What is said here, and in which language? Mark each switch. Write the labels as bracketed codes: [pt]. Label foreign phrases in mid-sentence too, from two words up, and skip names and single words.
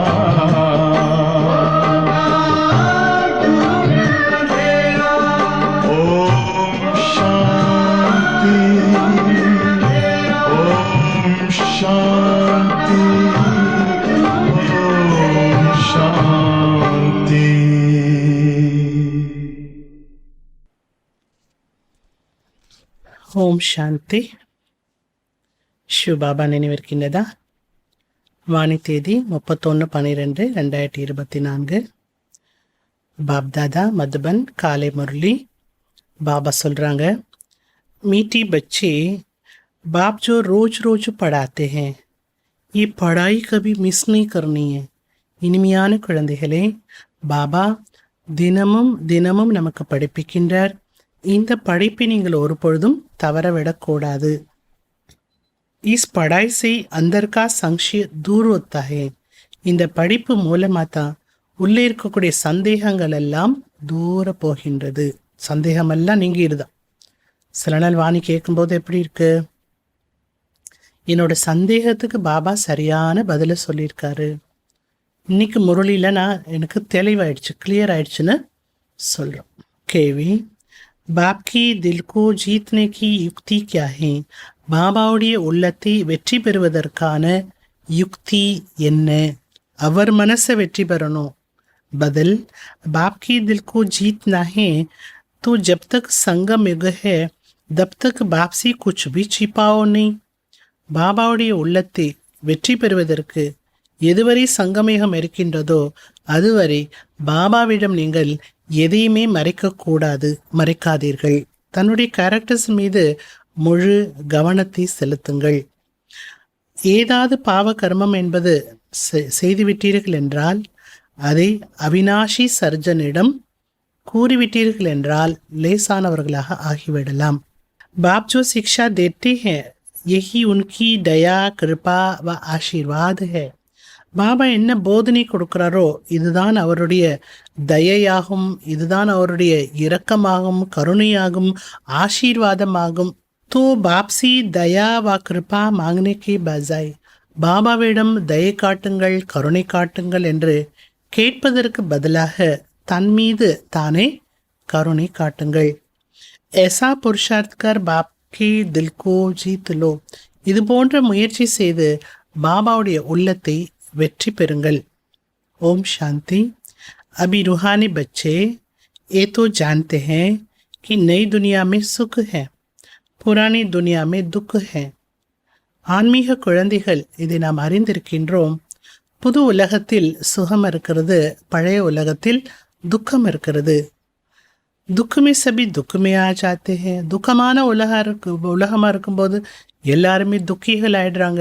[hi] ओम शांति, ओम शांति, ओम शांति। [ta] ஓம் சாந்தி. சிவபாபா நினைவிருக்கின்றதா? வாணி தேதி 31/12/2024. பாப்தாதா மதுபன் காலை முரளி. பாபா சொல்கிறாங்க, [hi] मीठी बच्चे बाप जो रोज रोज पढ़ाते हैं, ये पढ़ाई कभी मिस नहीं करनी है. [ta] இனிமையான குழந்தைகளே, பாபா தினமும் தினமும் நமக்கு படிப்பிக்கின்றார். இந்த படிப்பை நீங்கள் ஒரு பொழுதும் தவறவிடக்கூடாது. [hi] इस पढ़ाई से अंदर का संशय दूर होता है. [ta] இந்த படிப்பு மூலமாக தான் உள்ளே இருக்கக்கூடிய சந்தேகங்கள் எல்லாம் தூர போகின்றது. சந்தேகமெல்லாம் நீங்கிடுதான். சில நாள் வாணி கேட்கும்போது எப்படி இருக்கு? என்னோட சந்தேகத்துக்கு பாபா சரியான பதிலை சொல்லியிருக்காரு. இன்னைக்கு முரளியில் எனக்கு தெளிவாயிடுச்சு, கிளியர் ஆயிடுச்சுன்னு சொல்கிறோம். கேவி, [hi] बाप की दिल को जीतने की युक्ति क्या है? [ta] பாபாவுடைய உள்ளத்தை வெற்றி பெறுவதற்கான யுக்தி என்ன? அவர் மனசை வெற்றி பெறணும். பதில், [hi] बाप की दिल को जीतना है तो जब तक संगम युग है तब तक बाप से कुछ भी छिपाओ नहीं. [ta] பாபாவுடைய உள்ளத்தை வெற்றி பெறுவதற்கு எதுவரை சங்கமேகம் இருக்கின்றதோ அதுவரை பாபாவிடம் நீங்கள் எதையுமே மறைக்கக்கூடாது, மறைக்காதீர்கள். தன்னுடைய கேரக்டர்ஸ் மீது முழு கவனத்தை செலுத்துங்கள். ஏதாவது பாவ கர்மம் என்பது செய்துவிட்டீர்கள் என்றால் அதை அவினாஷி சர்ஜனிடம் கூறிவிட்டீர்கள் என்றால் லேசானவர்களாக ஆகிவிடலாம். [hi] बाप जो शिक्षा देते हैं यही उनकी दया कृपा व आशीर्वाद है. [ta] பாபா என்ன போதனை கொடுக்கிறாரோ இதுதான் அவருடைய தயையாகும், இதுதான் அவருடைய இரக்கமாகும், கருணையாகும், ஆசீர்வாதமாகும். [hi] तो बाप से दया वा कृपा मांगने के बजाय, [ta] பாபாவிடம் தயை காட்டுங்கள், கருணை காட்டுங்கள் என்று கேட்பதற்கு பதிலாக தன் மீது தானே கருணை காட்டுங்கள். [hi] ऐसा पुरुषार्थ कर बाप के दिल को जीत लो. [ta] இது போன்ற முயற்சி செய்து பாபாவுடைய உள்ளத்தை வெற்றி பெறுங்கள். ஓம் சாந்தி. [hi] अभी रूहानी बच्चे ये तो जानते हैं कि नई दुनिया में सुख है, पुरानी दुनिया में दुख है. [ta] ஆன்மீக குழந்தைகள் இதை நாம் அறிந்திருக்கின்றோம். புது உலகத்தில் சுகம் இருக்கிறது, பழைய உலகத்தில் துக்கம் இருக்கிறது. [hi] दुख में सभी दुख में आ जाते हैं. [ta] துக்கமான உலகமாக இருக்கும்போது எல்லாருமே துக்கிகள் ஆயிடுறாங்க.